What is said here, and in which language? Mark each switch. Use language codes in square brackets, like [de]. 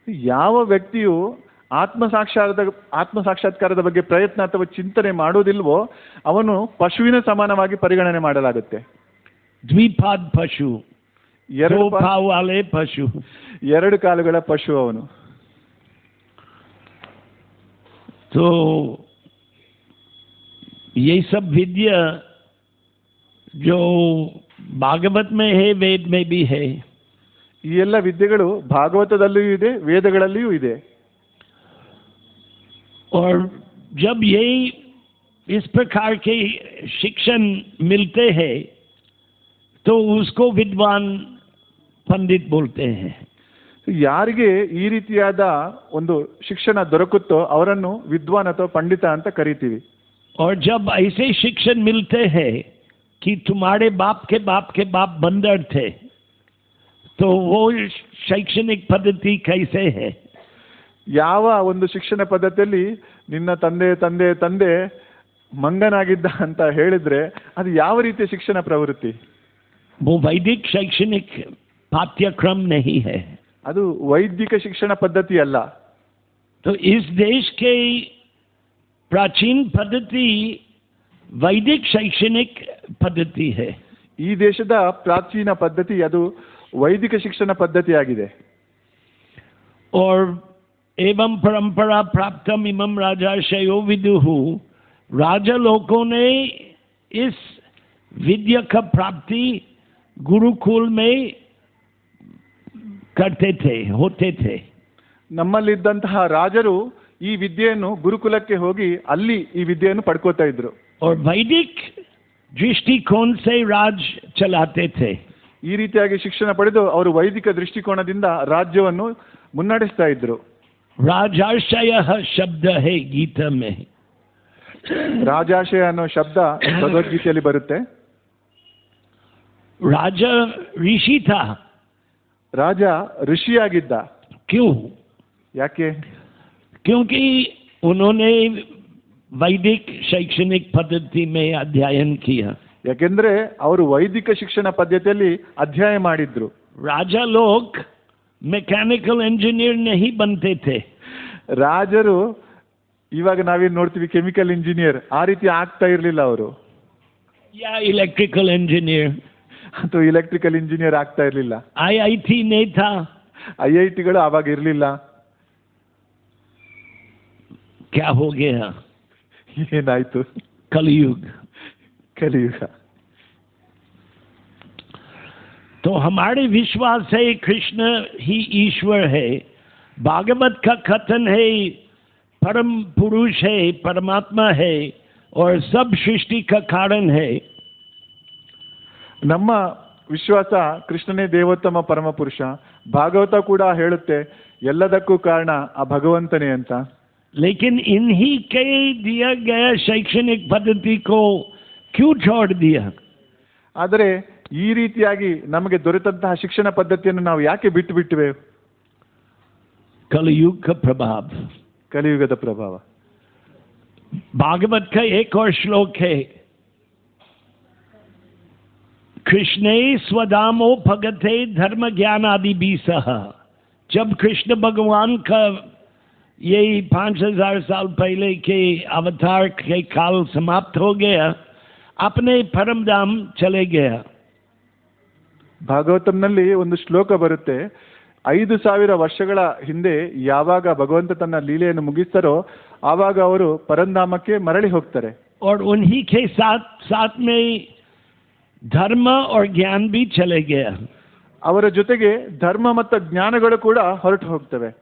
[kn] ಯಾವ ವ್ಯಕ್ತಿಯು ಆತ್ಮಸಾಕ್ಷಾತ್ಕಾರದ ಬಗ್ಗೆ ಪ್ರಯತ್ನ ಅಥವಾ ಚಿಂತನೆ ಮಾಡೋದಿಲ್ವೋ ಅವನು ಪಶುವಿನ ಸಮಾನವಾಗಿ ಪರಿಗಣನೆ ಮಾಡಲಾಗುತ್ತೆ. [hi] द्विपाद पशु, दो पाँव वाले पशु, [kn] ಎರಡು ಕಾಲುಗಳ ಪಶು ಅವನು. [hi] तो ये सब विद्या जो भागवत में है, वेद में भी है. [kn] ಈ ಎಲ್ಲ ವಿದ್ಯೆಗಳು ಭಾಗವತದಲ್ಲಿಯೂ ಇದೆ, ವೇದಗಳಲ್ಲಿಯೂ ಇದೆ. [hi] और जब ये इस प्रकार के शिक्षण मिलते हैं तो उसको विद्वान पंडित बोलते हैं. [kn] ಯಾರಿಗೆ ಈ ರೀತಿಯಾದ ಒಂದು ಶಿಕ್ಷಣ ದೊರಕುತ್ತೋ ಅವರನ್ನು ವಿದ್ವಾನ್ ಅಥವಾ ಪಂಡಿತ ಅಂತ ಕರಿತೀವಿ. [hi] और जब ऐसे शिक्षण मिलते हैं कि तुम्हारे बाप के बाप बंदर थे, तो वो शैक्षणिक पद्धति कैसे है? [kn] ಯಾವ ಒಂದು ಶಿಕ್ಷಣ ಪದ್ಧತಿಯಲ್ಲಿ ನಿನ್ನ ತಂದೆ ಮಂಗನಾಗಿದ್ದ ಅಂತ ಹೇಳಿದ್ರೆ ಅದು ಯಾವ ರೀತಿಯ ಶಿಕ್ಷಣ ಪ್ರವೃತ್ತಿ? [hi] वो वैदिक शैक्षणिक पाठ्यक्रम नहीं है. [kn] ಅದು ವೈದಿಕ ಶಿಕ್ಷಣ ಪದ್ಧತಿ ಅಲ್ಲ. [hi] तो इस देश के प्राचीन पद्धति वैदिक शैक्षणिक पद्धति है. [kn] ಈ ದೇಶದ ಪ್ರಾಚೀನ ಪದ್ಧತಿ ಅದು ವೈದಿಕ ಶಿಕ್ಷಣ ಪದ್ಧತಿಯಾಗಿದೆ. [hi] और [sa] एवं परंपरा प्राप्तम इमं राजाशयो विदुः, [hi] राजा लोगों ने इस विद्या का प्राप्ति गुरुकुल में करते थे, होते थे. [kn] ನಮ್ಮಲ್ಲಿದ್ದಂತಹ ರಾಜರು ಈ ವಿದ್ಯೆಯನ್ನು ಗುರುಕುಲಕ್ಕೆ ಹೋಗಿ ಅಲ್ಲಿ ಈ ವಿದ್ಯೆಯನ್ನು ಪಡ್ಕೋತಾ ಇದ್ರು. [hi] और वैदिक दृष्टिकोण से राज चलाते थे. [kn] ಈ ರೀತಿಯಾಗಿ ಶಿಕ್ಷಣ ಪಡೆದು ಅವರು ವೈದಿಕ ದೃಷ್ಟಿಕೋನದಿಂದ ರಾಜ್ಯವನ್ನು ಮುನ್ನಡೆಸ್ತಾ ಇದ್ರು. [hi] राजाशय शब्द है गीता में. [kn] ರಾಜಾಶಯ ಅನ್ನೋ ಶಬ್ದ ಭಗವದ್ಗೀತೆಯಲ್ಲಿ ಬರುತ್ತೆ. [hi] राजा ऋषि था. [kn] ರಾಜ ಋಷಿಯಾಗಿದ್ದ. [hi] क्यों? [kn] ಯಾಕೆ? [hi] क्योंकि उन्होंने वैदिक शैक्षणिक पद्धति में अध्ययन किया. [kn] ಯಾಕೆಂದ್ರೆ ಅವರು ವೈದಿಕ ಶಿಕ್ಷಣ ಪದ್ಧತಿಯಲ್ಲಿ ಅಧ್ಯಯನ ಮಾಡಿದ್ರು. [hi] राजा लोग मैकेनिकल इंजीनियर नहीं बनते थे. [kn] ರಾಜರು ಇವಾಗ ನಾವೇನು ನೋಡ್ತೀವಿ ಕೆಮಿಕಲ್ ಇಂಜಿನಿಯರ್ ಆ ರೀತಿ ಆಗ್ತಾ ಇರಲಿಲ್ಲ ಅವರು. [hi] या इलेक्ट्रिकल इंजीनियर [kn] ಅಥವಾ ಇಲೆಕ್ಟ್ರಿಕಲ್ ಇಂಜಿನಿಯರ್ ಆಗ್ತಾ ಇರಲಿಲ್ಲ. [hi] IIT नहीं था. [kn] IITಗಳು ಆವಾಗ ಇರಲಿಲ್ಲ. [hi] क्या हो गया? [kn] ಏನಾಯ್ತು? [hi] कलयुग. [kn] ಕಲಿಯುಗ. [hi] तो हमारे विश्वास है कृष्ण ही ईश्वर है. भागवत का कथन है परम पुरुष है, परमात्मा है और सब सृष्टि का कारण है. [kn] ನಮ್ಮ ವಿಶ್ವಾಸ ಕೃಷ್ಣನೇ ದೇವೋತ್ತಮ ಪರಮ ಪುರುಷ. ಭಾಗವತ ಕೂಡ ಹೇಳುತ್ತೆ ಎಲ್ಲದಕ್ಕೂ ಕಾರಣ ಆ ಭಗವಂತನೇ ಅಂತ. [hi] लेकिन इन्हीं के दिया गया शैक्षणिक पद्धति को क्यों छोड़ दिया? [kn] ಆದರೆ ಈ ರೀತಿಯಾಗಿ ನಮಗೆ ದೊರೆತಂತಹ ಶಿಕ್ಷಣ ಪದ್ಧತಿಯನ್ನು ನಾವು ಯಾಕೆ ಬಿಟ್ಟುಬಿಟ್ಟಿವೆ? [hi] कलयुग का प्रभाव. [kn] ಕಲಿಯುಗದ ಪ್ರಭಾವ. [hi] भागवत का एक और श्लोक है, [sa] कृष्णे स्वदामो भगते धर्म ज्ञान आदि बीसह. [hi] जब कृष्ण भगवान का यही 5000 साल पहले के अवतार के काल समाप्त हो गया, अपने परम धाम चले गया. [kn] ಭಾಗವತಂನಲ್ಲಿ ಒಂದು ಶ್ಲೋಕ ಬರುತ್ತೆ, 5000 ವರ್ಷಗಳ ಹಿಂದೆ ಯಾವಾಗ ಭಗವಂತ ತನ್ನ ಲೀಲೆಯನ್ನು ಮುಗಿಸ್ತಾರೋ ಆವಾಗ ಅವರು ಪರಂಧಾಮಕ್ಕೆ ಮರಳಿ ಹೋಗ್ತಾರೆ. [hi] और उन्हीं के साथ साथ में धर्म और ज्ञान भी चले गया. [kn] ಅವರ ಜೊತೆಗೆ ಧರ್ಮ ಮತ್ತು ಜ್ಞಾನಗಳು ಕೂಡ ಹೊರಟು ಹೋಗ್ತವೆ.